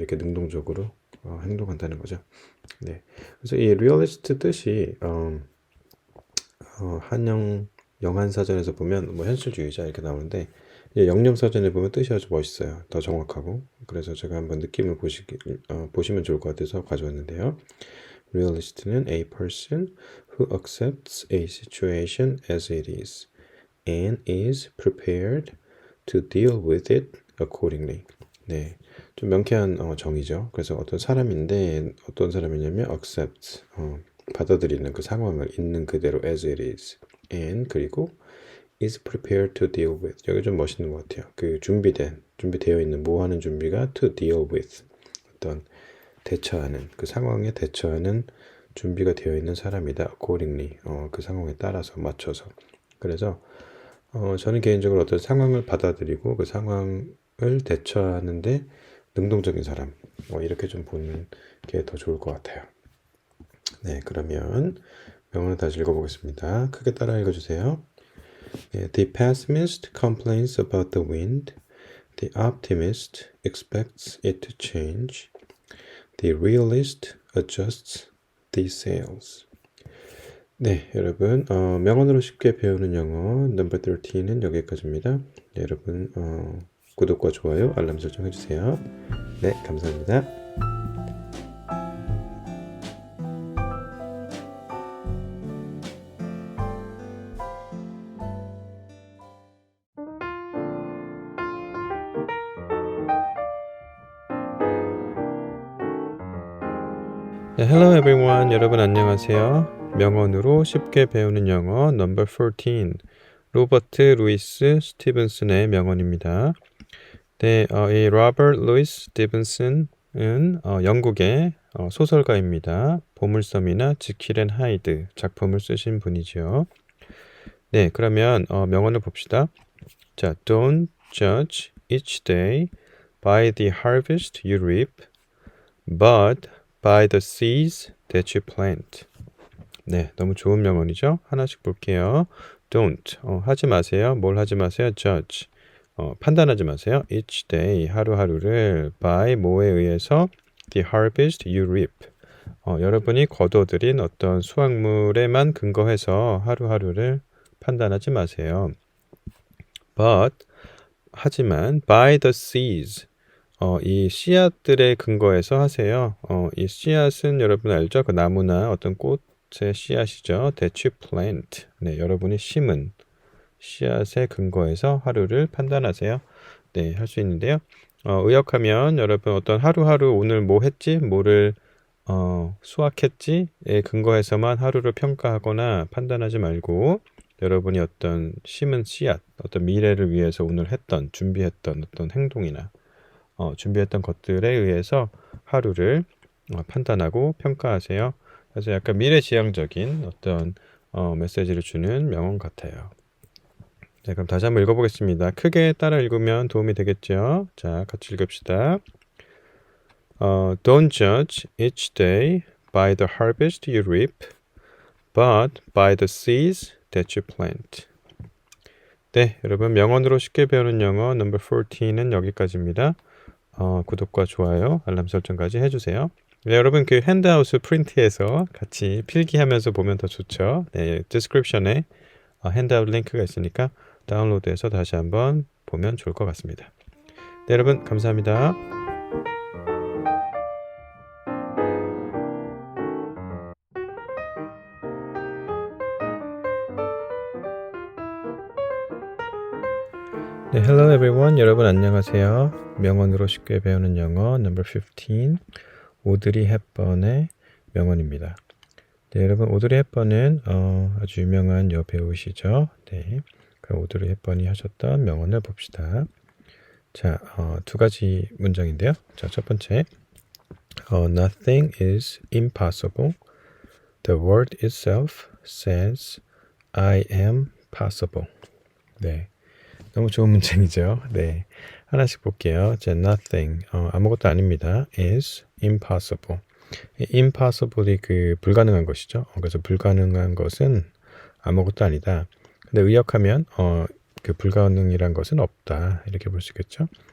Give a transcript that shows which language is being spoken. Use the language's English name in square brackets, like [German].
[Korean] 이렇게 능동적으로 행동한다는 거죠. 네, 그래서 이 realist 뜻이 한영 영한사전에서 보면 뭐 현실주의자 이렇게 나오는데 영영사전에 보면 뜻이 아주 멋있어요. 더 정확하고. 그래서 제가 한번 느낌을 보시면 좋을 것 같아서 가져왔는데요. [English] Realist는 a person who accepts a situation as it is and is prepared to deal with it accordingly. [Korean] 네, 좀 명쾌한 정의죠. 그래서 어떤 사람인데 어떤 사람이냐면 accept, 받아들이는 그 상황을 있는 그대로 [English] as it is and [Korean] 그리고 [English] is prepared to deal with. [Korean] 여기 좀 멋있는 것 같아요. 그 준비되어 있는 뭐 하는 준비가 [English] to deal with. [Korean] 어떤 대처하는 그 상황에 대처하는 준비가 되어 있는 사람이다. [English] accordingly. [Korean] 그 상황에 따라서 맞춰서. 그래서 저는 개인적으로 어떤 상황을 받아들이고 그 상황을 대처하는데 능동적인 사람. 이렇게 좀 보는 게 더 좋을 것 같아요. 네, 그러면 명언을 다시 읽어보겠습니다. 크게 따라 읽어주세요. [English] The pessimist complains about the wind. The optimist expects it to change. The realist adjusts the sails. [Korean] 네, 여러분 명언으로 쉽게 배우는 영어 넘버 13은 여기까지입니다. 네, 여러분 구독과 좋아요, 알람 설정 해주세요. 네, 감사합니다. 네, [English] hello everyone. [Korean] 여러분 안녕하세요. 명언으로 쉽게 배우는 영어 넘버 14. 로버트 루이스 스티븐슨의 명언입니다. 네, 이 로버트 루이스 스티븐슨은 영국의 소설가입니다. 보물섬이나 지킬 앤 하이드 작품을 쓰신 분이죠. 네, 그러면 명언을 봅시다. [English] 자, don't judge each day by the harvest you reap, but by the seeds that you plant. [Korean] 네, 너무 좋은 명언이죠. 하나씩 볼게요. Don't, 하지 마세요. 뭘 하지 마세요? Judge, 판단하지 마세요. [English] Each day, [Korean] 하루하루를 [English] by [Korean] 뭐에 의해서 [English] the harvest you reap. [Korean] 여러분이 거둬들인 어떤 수확물에만 근거해서 하루하루를 판단하지 마세요. But, 하지만 [English] by the seeds, [Korean] 이 씨앗들의 근거에서 하세요. 이 씨앗은 여러분 알죠? 그 나무나 어떤 꽃의 씨앗이죠. [English] That you plant. [Korean] 네, 여러분이 심은 씨앗의 근거에서 하루를 판단하세요. 네, 할 수 있는데요. 의역하면 여러분 어떤 하루하루 오늘 뭐 했지? 뭐를 수확했지에 근거해서만 하루를 평가하거나 판단하지 말고 여러분이 어떤 심은 씨앗, 어떤 미래를 위해서 오늘 준비했던 어떤 행동이나 준비했던 것들에 의해서 하루를 판단하고 평가하세요. 그래서 약간 미래지향적인 어떤 메시지를 주는 명언 같아요. 네, 그럼 다시 한번 읽어보겠습니다. 크게 따라 읽으면 도움이 되겠죠? 자, 같이 읽읍시다. [English] Don't judge each day by the harvest you reap, but by the seeds that you plant. [Korean] 네, 여러분 명언으로 쉽게 배우는 영어 넘버 14는 여기까지입니다. 구독과 좋아요, 알람 설정까지 해주세요. 네, 여러분 그 핸드아웃을 프린트해서 같이 필기하면서 보면 더 좋죠. 네, 디스크립션에 핸드아웃 링크가 있으니까 다운로드해서 다시 한번 보면 좋을 것 같습니다. 네, 여러분 감사합니다. 네, hello everyone. 여러분 안녕하세요. 명언으로 쉽게 배우는 영어 넘버 15. 오드리 헵번의 명언입니다. 네, 여러분 오드리 헵번은 아주 유명한 여배우시죠. 네, 그럼 오드리 헵번이 하셨던 명언을 봅시다. 자, 두 가지 문장인데요. 자, 첫 번째, [English] nothing is impossible. The word itself says I am possible. [Korean] 네, 너무 좋은 문장이죠. 네, 하나씩 볼게요. 자, nothing, 아무것도 아닙니다. [English] is impossible. [Korean] impossible이 그 불가능한 것이죠. 그래서 불가능한 것은 아무것도 아니다. 근데 의역하면 그 불가능이란 것은 없다. 이렇게 볼 수 있겠죠.